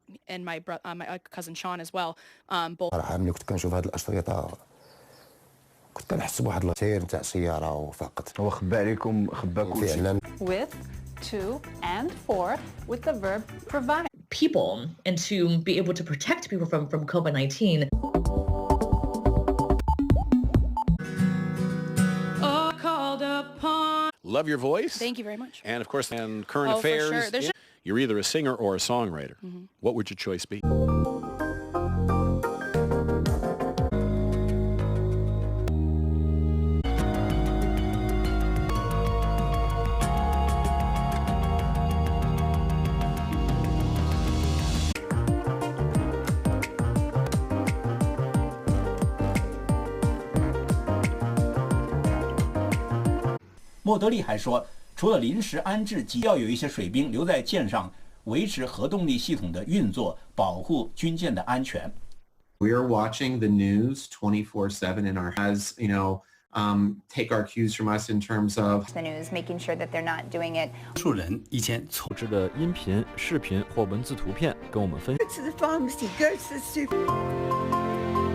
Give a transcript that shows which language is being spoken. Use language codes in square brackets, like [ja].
[en] And my cousin Sean as well. Both. [ar] كنت كنشوف هذه الاشرطه كنت كنحس بواحد السير نتاع سياره وفقط هو خباكم فعلا [en] with, to, and for with the verb provide. People and to be able to protect people from COVID-19. Love your voice. Thank you very much. And of course, and current affairs. For sure. You're either a singer or a songwriter. What would your choice be? [zh] 莫德利还说，除了临时安置，要有一些水兵留在舰上，维持核动力系统的运作，保护军舰的安全。 [en] We are watching the news 24/7 in our has, take our cues from us in terms of the news, making sure that they're not doing it. [zh] 数人以前组织的音频、视频或文字图片跟我们分享。 [en] Go to the pharmacy, go to the super.